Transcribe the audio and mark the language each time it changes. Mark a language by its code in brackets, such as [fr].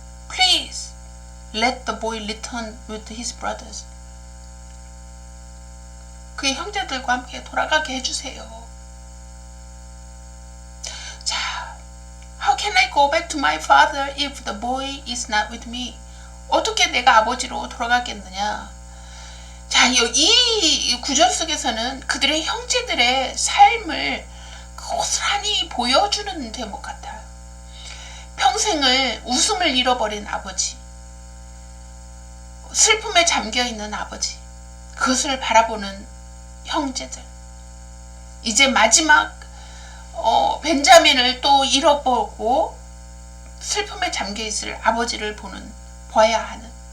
[en] Please let the boy return with his brothers. [ko] 그의 형제들과 함께 돌아가게 해주세요. [en] 자, how can I go back to my father if the boy is not with me? [ko] 어떻게 내가 아버지로 돌아가겠느냐? 자, 이 구절 속에서는 그들의 형제들의 삶을 고스란히 보여주는 대목 같아요. 평생을 웃음을 잃어버린 아버지, 슬픔에 잠겨있는 아버지, 그것을 바라보는 형제들, 이제 마지막 벤자민을 또 잃어보고 슬픔에 잠겨있을 아버지를 봐야 하는,